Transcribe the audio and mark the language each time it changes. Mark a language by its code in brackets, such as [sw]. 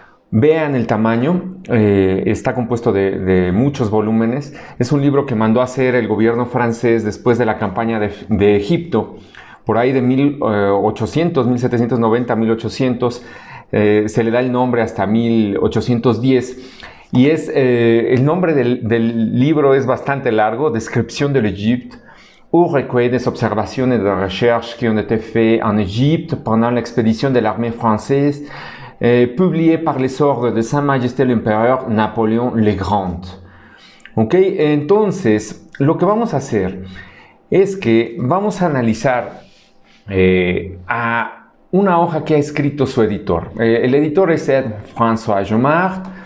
[es] Vean el tamaño, está compuesto de muchos volúmenes. Es un libro que mandó a hacer el gobierno francés después de la campaña de Egipto, por ahí de 1800, 1790, 1800. Se le da el nombre hasta 1810. Y el nombre del libro es bastante largo, Descripción del Egipto, [fr] où recueille des observations et des recherches qui ont été faites en Égypte pendant l'expédition de l'armée française, publiée par les ordres de Sa Majesté l'Empereur Napoléon le Grand. [es] Ok, entonces lo que vamos a hacer es que vamos a analizar a una hoja que ha escrito su editor. El editor es François Jomard.